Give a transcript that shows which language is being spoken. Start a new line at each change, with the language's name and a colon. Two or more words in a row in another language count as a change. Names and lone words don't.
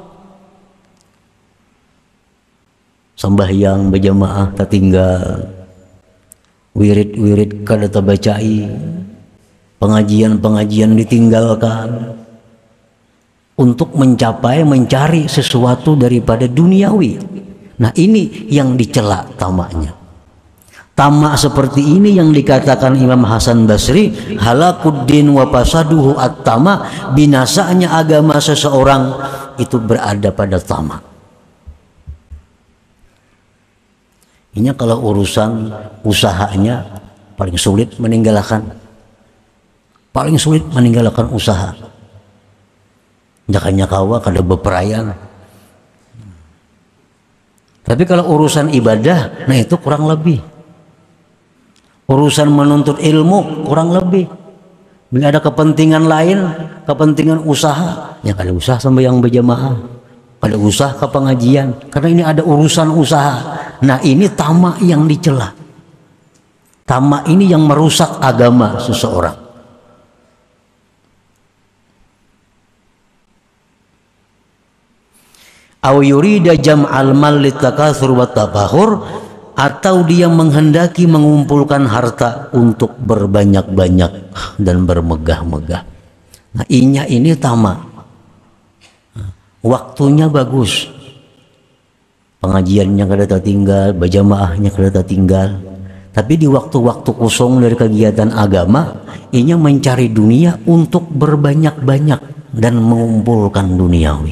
Indonesian: Sembahyang berjamaah tertinggal, wirid-wirid
Banjar: kada tabacai,
Indonesian: pengajian-pengajian ditinggalkan untuk mencari sesuatu daripada duniawi. Nah, ini yang dicela tamaknya. Tamak seperti ini yang dikatakan Imam Hasan Basri,
Arabic: هلاك الدين وفساده الطمع,
Indonesian: binasanya agama seseorang itu berada pada tamak. Ini kalau urusan usahanya paling sulit meninggalkan usaha.
Banjar: Jakanya kawa kada beperayaan.
Indonesian: Tapi kalau urusan ibadah, nah itu kurang lebih. Urusan menuntut ilmu kurang lebih. Bila ada kepentingan lain, kepentingan usaha, ya kada usah sembahyang berjamaah, kada usah ke pengajian, karena ini ada urusan usaha. Nah, ini tamak yang dicela. Tamak ini yang merusak agama seseorang.
Arabic: أو يريد جمع المال للتكاثر والتفاخر,
Indonesian: atau dia menghendaki mengumpulkan harta untuk berbanyak-banyak dan bermegah-megah.
Banjar: Nah, inya ini tamak.
Indonesian: Waktunya bagus, pengajiannya kada tertinggal, berjamaahnya kada tertinggal, tapi di waktu-waktu kosong dari kegiatan agama, inya mencari dunia untuk berbanyak-banyak dan mengumpulkan duniawi.